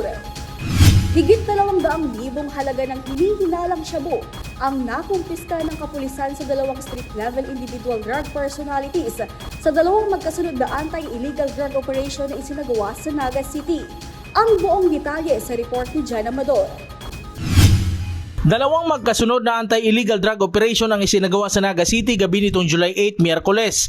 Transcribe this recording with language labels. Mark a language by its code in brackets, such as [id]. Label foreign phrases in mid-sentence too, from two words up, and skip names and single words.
[tl] Higit 200,000 halaga ng hinihinalang shabu ang nakumpiska ng kapulisan sa dalawang [en] street-level individual drug personalities [tl] sa dalawang magkasunod na [en] anti-illegal drug operation [tl] na isinagawa sa Naga City. Ang buong detalye sa report ni Jan Amador. Dalawang magkasunod na [en] anti-illegal drug operation [tl] ang isinagawa sa Naga City gabi nitong July 8, Miyerkules.